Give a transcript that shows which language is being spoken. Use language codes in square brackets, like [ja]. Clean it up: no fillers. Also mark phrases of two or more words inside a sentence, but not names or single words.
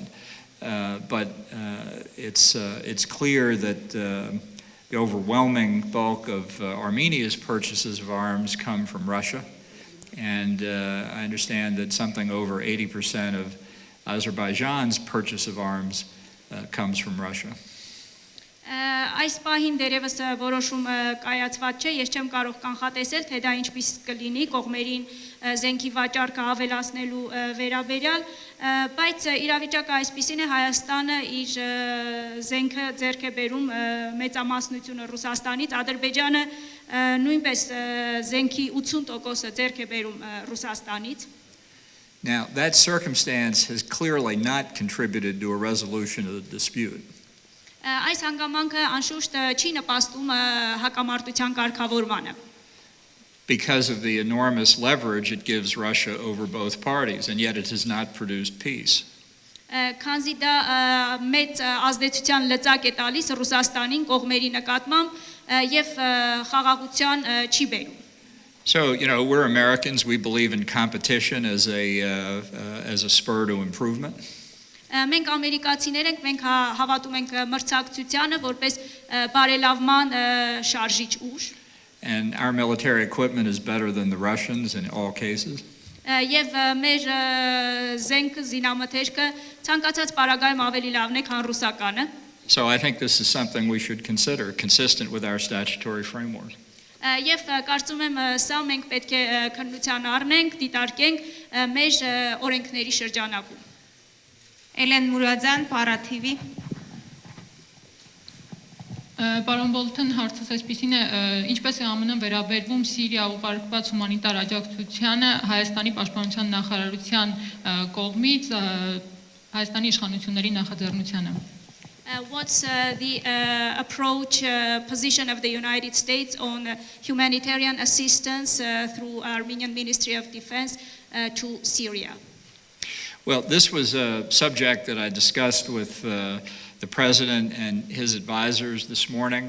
[en] But it's clear that the overwhelming bulk of Armenia's purchases of arms come from Russia. And I understand that something over 80% of Azerbaijan's purchase of arms comes from Russia. [hy] Այս պահին դերևս որոշում կայացված չէ, ես չեմ կարող կանխատեսել, թե դա ինչպես կլինի կողմերին զենքի վաճառքը ավելացնելու վերաբերյալ, բայց իրավիճակը այսպիսին է, Հայաստանը իր զենքը ձեռք է բերում մեծամասնությունը Ռուսաստանից, Ադրբեջանը նույնպես զենքի 80%-ը ձեռք է բերում Ռուսաստանից. [en] Now, that circumstance has clearly not contributed to a resolution of the dispute. [hy] Այս հանգամանքը անշուշտ չի նպաստում հակամարտության կարգավորմանը. [en] Because of the enormous leverage it gives Russia over both parties, and yet it has not produced peace. [hy] Քանզի դա մեծ ազդեցության լծակ է տալիս Ռուսաստանին կողմերի նկատմամբ եւ խաղաղության չի բերում. [en] So, we're Americans, we believe in competition as a spur to improvement. [hy] Մենք ամերիկացիներ ենք, մենք հավատում ենք մրցակցությանը որպես բարելավման շարժիչ ուժ. [en] And our military equipment is better than the Russians in all cases. [hy] Եվ մեր զենքը, զինամթերքը ցանկացած պարագայում ավելի լավն է, քան ռուսականը. [en] So I think this is something we should consider, consistent with our statutory framework. [hy] Եվ կարծում եմ սա մենք պետք է քննության առնենք, դիտարկենք մեր օրենքների շրջանակում. Էլեն Մուրադյան, Para TV. Պարոն Բոլթոն, հարցս այսպիսին է, ինչպես է ԱՄՆ-ն վերաբերվում Սիրիա ուղարկված հումանիտար աջակցությանը Հայաստանի պաշտպանության նախարարության կողմից Հայաստանի իշխանությունների նախաձեռնությանը. [en] What's the approach, position of the United States on humanitarian assistance through Armenian Ministry of Defense to Syria? Well, this was a subject that I discussed with the president and his advisors this morning.